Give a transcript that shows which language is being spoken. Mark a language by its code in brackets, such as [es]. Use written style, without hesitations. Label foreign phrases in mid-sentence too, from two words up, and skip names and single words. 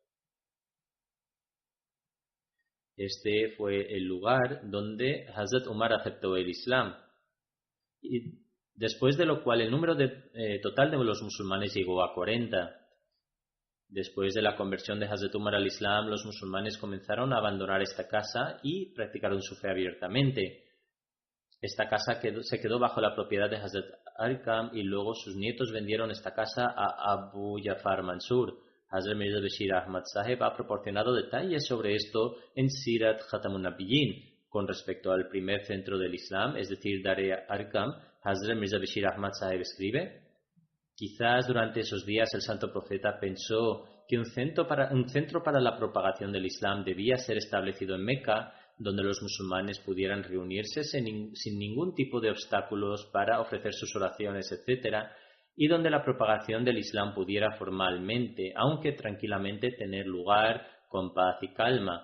[es] Este fue el lugar donde Hazrat Umar aceptó el Islam, y después de lo cual el número total de los musulmanes llegó a 40. Después de la conversión de Hazrat Umar al Islam, los musulmanes comenzaron a abandonar esta casa y practicaron su fe abiertamente. Esta casa se quedó bajo la propiedad de Hazrat Arkam y luego sus nietos vendieron esta casa a Abu Jafar Mansur. Hazrat Mirza Bashir Ahmad Saheb ha proporcionado detalles sobre esto en Sirat Khatamun Nabiyyin. Con respecto al primer centro del Islam, es decir, Dar-e Arkam, Hazrat Mirza Bashir Ahmad Saheb escribe: quizás durante esos días el Santo Profeta pensó que un centro para la propagación del Islam debía ser establecido en Meca, donde los musulmanes pudieran reunirse sin ningún tipo de obstáculos para ofrecer sus oraciones, etc., y donde la propagación del Islam pudiera formalmente, aunque tranquilamente, tener lugar con paz y calma.